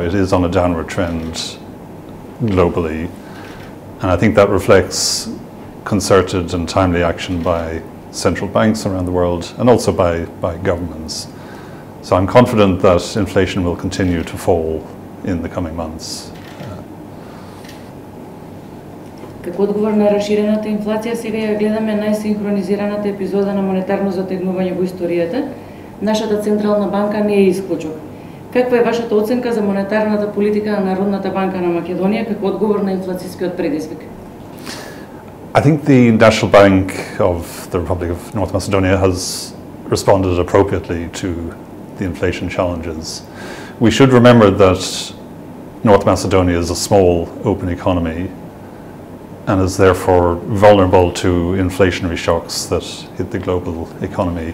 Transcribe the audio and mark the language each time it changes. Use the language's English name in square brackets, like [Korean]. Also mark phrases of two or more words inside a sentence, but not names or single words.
[English] It is on a downward trend globally. And I think that reflects concerted and timely action by central banks around the world and also by governments. So I'm confident that inflation will continue to fall in the coming months. [Macedonian] Како одговор на расширената инфлација, сега ја гледаме најсинхронизираната епизода на монетарно затегнување во историјата. Нашата Централна банка не е исклучок. Каква е вашата оценка за монетарната политика на Народната банка на Македонија како одговор на инфлацијскиот предизвик? [English] I think the National Bank of the Republic of North Macedonia has responded appropriately to the inflation challenges. We should remember that North Macedonia is a small, open economy and is therefore vulnerable to inflationary shocks that hit the global economy.